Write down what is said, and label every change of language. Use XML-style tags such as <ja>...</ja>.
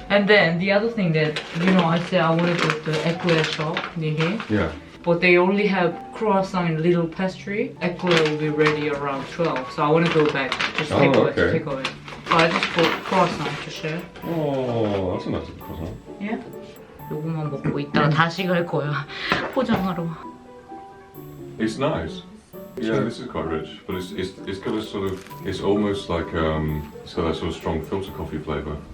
<en>And then the other thing that, I said I want to go to the eclair shop near here. Yeah. But they only have croissant and little pastry. Eclair will be ready around 12. So I want to go back. Just take away. okay. Take away. So I just bought croissant to share. Oh, that's a nice croissant. Yeah?</en> <ko>요거만 먹고 이따가 다시 갈 거야. 포장하러.</ko> <en>It's nice. Yeah, this is quite rich, but it's got a sort of, it's almost like it's got that sort of strong filter coffee flavour.</en>